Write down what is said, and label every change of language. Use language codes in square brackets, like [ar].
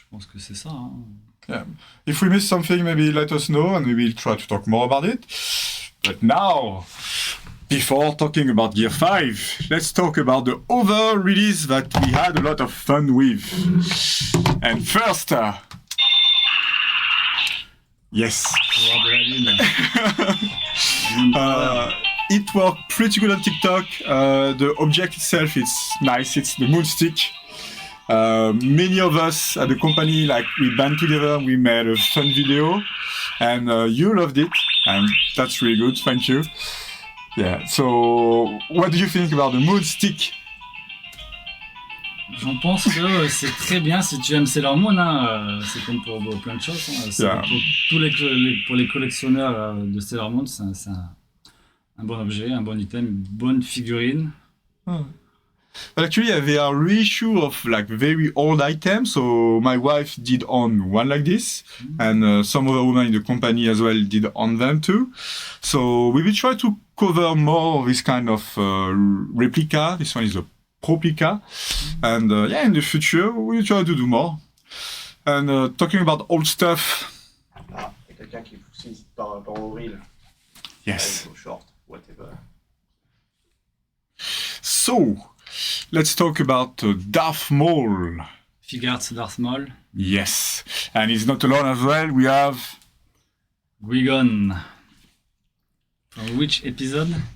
[fr] Je pense que c'est ça. Hein. [en] Yeah. If we miss something, maybe let us know and we will try to talk more about it. But now, before talking about Gear 5, let's talk about the other release that we had a lot of fun with. And first, yes. [fr] Pouvoir de la lune. [en] It worked pretty good on TikTok. The object itself, it's nice. It's the Moonstick. Many of us at the company, like we band together, we made a fun video, and you loved it, and that's really good. Thank you. Yeah. So, what do you think about the Moonstick? [fr] J'en pense que c'est très bien si tu aimes Sailor Moon. Hein, c'est comme pour plein de choses. Hein. [en] Yeah. [fr] Pour les collectionneurs de Sailor Moon, c'est un bon objet, un bon item, une bonne figurine. Oh. [en] But actually, they are reissue of like very old items. So my wife did own one like this, and some other women in the company as well did own them too. So we will try to cover more of this kind of replica. This one is a Proplica, and yeah, in the future we will try to do more. And talking about old stuff. [fr] Ah, il y a quelqu'un qui fouille par rapport au reel. [en] Yes. [fr] Au short, whatever. [en] So, let's talk about Darth Maul. Figuarts Darth Maul. Yes, and he's not alone as well. We have Qui-Gon. From which episode?